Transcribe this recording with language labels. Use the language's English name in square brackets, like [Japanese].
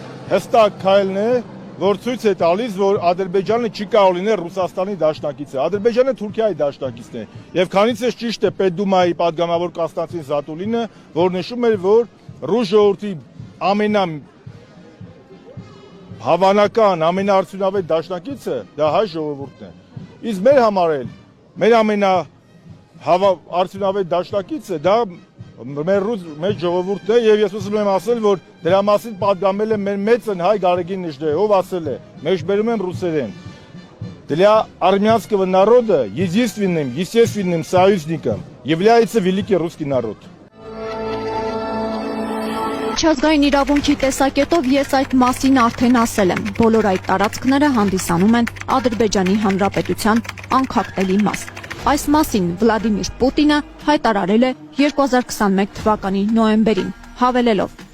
[Armenian] հստակ քայլն է, որ ցույց է տալիս, որ Ադրբեջանը չի կարող լինել Ռուսաստանի դաշնակիցը։ Ադրբեջանը Թուրքիայի դաշնակիցն է։ Եվ քանից է ճիշտ է Պետդումայի պատգամավոր Կոստանտին Զատուլինը, որ նշում էր, որ ռուս ժողովրդի ամենահավանական, ամենաարդյունավետ դաշնակիցը դա հայ ժողովուրդն է։ Իսկ մեր համար էլ մեր ամենաարդյունավետ դաշնակիցը դա մեր ժողովուրդն է, եւ ես ուզում եմ ասել, որ դրա մասին պատգամել է մեր մեծն հայ Գարեգին Նժդեհ, ով ասել է, մեջբերում եմ ռուսերեն. [Russian] Для армянского народа единственным, естественным союзником является великий русский народ. [Armenian] Միջազգային իրավունքի տեսակետով ես այդ մասին արդեն ասել եմ, բոլոր այդ տարածքները հանդիսանում են Ադրբեջանի Հանրապետության անկախտելի մաս։ Այս մասին Վլադիմիր Պուտինը հայտարարել է 2021 թվականի նոյեմբերին, հավելելով.